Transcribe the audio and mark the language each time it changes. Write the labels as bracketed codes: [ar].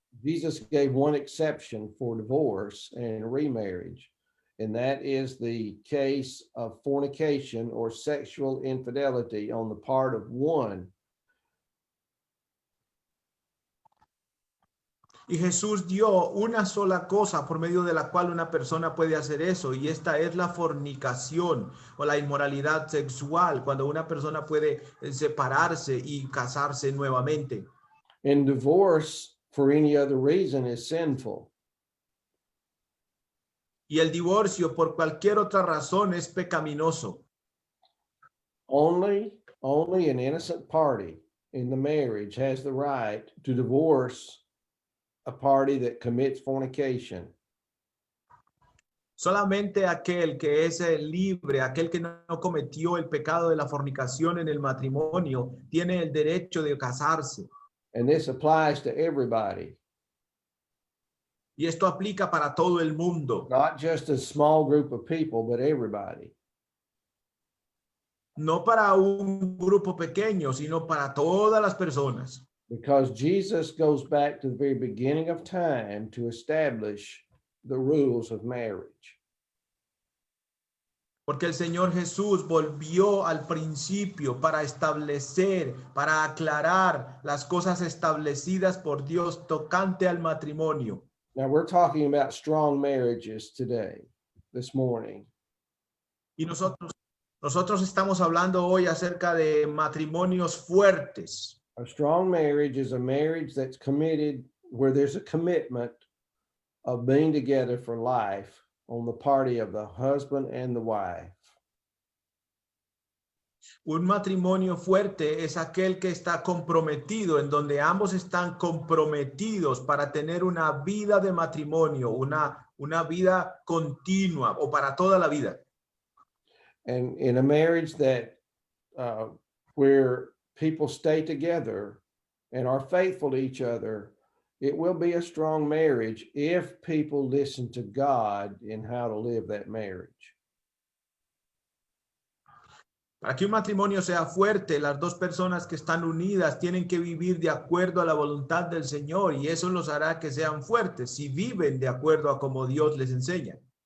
[en] Jesus gave one exception for divorce and remarriage. And that is the case of fornication or sexual infidelity on the part of one. [es] Y Jesús dio una sola cosa por medio de la cual una persona puede hacer eso, y esta es la fornicación o la inmoralidad sexual, cuando una persona puede separarse y casarse nuevamente. [en] And divorce for any other reason is sinful. [es] Y el divorcio por cualquier otra razón es pecaminoso. [en] Only an innocent party in the marriage has the right to divorce a party that commits fornication. [es] Solamente aquel que es libre, aquel que no cometió el pecado de la fornicación en el matrimonio, tiene el derecho de casarse. [en] And this applies to everybody. [es] Y esto aplica para todo el mundo. [en] Not just a small group of people, but everybody. [es] No para un grupo pequeño, sino para todas las personas. [en] Because Jesus goes back to the very beginning of time to establish the rules of marriage. [es] Porque el Señor Jesús volvió al principio para establecer, para aclarar las cosas establecidas por Dios tocante al matrimonio. [en] Now we're talking about strong marriages today, this morning. [es] Y nosotros estamos hablando hoy acerca de matrimonios fuertes. [en] A strong marriage is a marriage that's committed, where there's a commitment of being together for life on the party of the husband and the wife. [es] Un matrimonio fuerte es aquel que está comprometido, en donde ambos están comprometidos para tener una vida de matrimonio, una vida continua o para toda la vida. [en] And in a marriage that where people stay together and are faithful to each other, it will be a strong marriage if people listen to God in how to live that marriage. [es] Para que un matrimonio sea fuerte, las dos personas que están unidas tienen que vivir de acuerdo a la voluntad del Señor, y eso los hará que sean fuertes si viven de acuerdo a como Dios les enseña.